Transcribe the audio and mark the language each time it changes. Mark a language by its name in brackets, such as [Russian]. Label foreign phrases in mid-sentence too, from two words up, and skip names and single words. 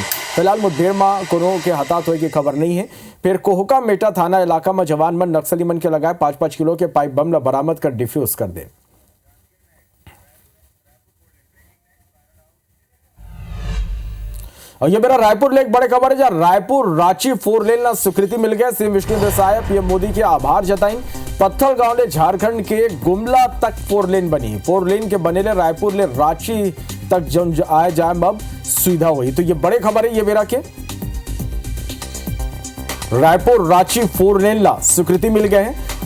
[Chhattisgarhi] फिलहाल मुठभेड़ में कोनो के हताहत होए की खबर नहीं है। फिर कोहका मेटा थाना इलाका में जवान मन नक्सली मन के लगाए 5-5 किलो के [English] pipe bomb [Chhattisgarhi] ला बरामद कर डिफ्यूज कर दे। और ये मेरा रायपुर ले एक बड़े खबर है, जहां रायपुर रांची 4 लेन ला स्वीकृति मिल गया। सीएम विष्णु देसाई पीएम मोदी के आभार जताई। पत्थल गांव ले झारखंड के गुमला तक 4 लेन बनी। 4 लेन के बने ले रायपुर ले रांची तक जब आए जाए अब सुविधा हुई। तो ये बड़े खबर है ये मेरा के रायपुर रांची 4 लेन ला स्वीकृति मिल गए हैं।